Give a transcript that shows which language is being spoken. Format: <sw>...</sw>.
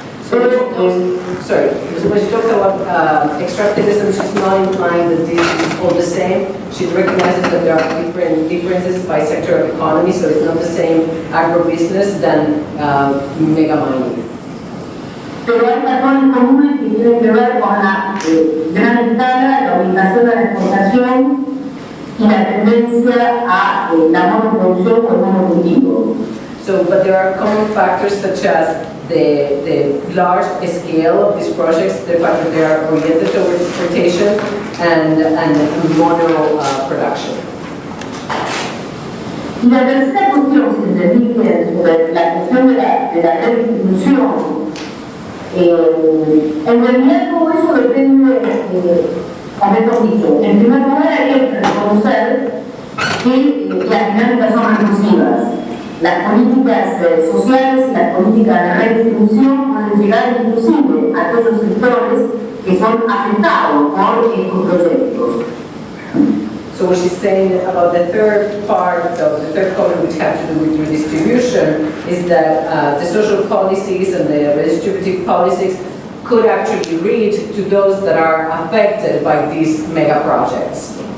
<en>Sorry, when she talks about extractivism, she's not implying that this is all the same. She recognizes that there are different differences by sector of economy, so it's not the same agribusiness than mega mining.</en> <es>Pero hay patrones comunes que tienen que ver con la gran escala, la orientación a la exportación y la tendencia a la monoproducción o el monocultivo.</es> <en>So, but there are common factors such as the large scale of these projects, the fact that they are oriented towards exportation and mono production.</en> <es>Y la tercera cuestión, si entendí bien, sobre la cuestión de la redistribución, en realidad todo eso depende, o mejor dicho, en primer lugar hay que reconocer que las dinámicas son recursivas. Las políticas sociales y las políticas de redistribución pueden llegar inclusive a aquellos sectores que son afectados por estos proyectos.</es> <en>So what she's saying about the third part of the third comment, which has to do with redistribution, is that the social policies and the redistributive policies could actually reach to those that are affected by these mega projects.</en>